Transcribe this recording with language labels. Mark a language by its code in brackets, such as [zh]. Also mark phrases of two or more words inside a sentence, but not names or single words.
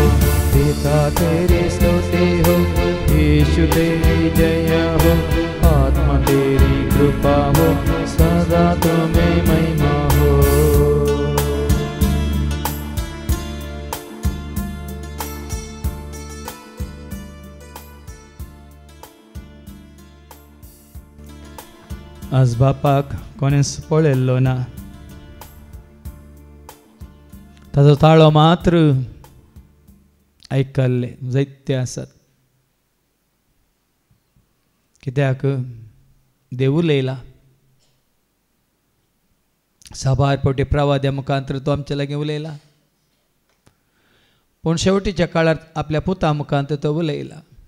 [hi] पिता तेरी स्तुति हो, यीशु तेरी जय हो, आत्मा तेरी कृपा हो, सदा तुम्हें महिमा हो। [kok] आज बापाक कोणेंच पळयल्लो ना, ताजो ताळो मात्र आयकल्ले जायते आसात। कित्याक देव उलयला, साबार फावटी प्रवाद्या मुखांतर तो आमचे लागीं उलयला, पूण शेवटीच्या काळार आपल्या पुता मुखांत तो उलयला।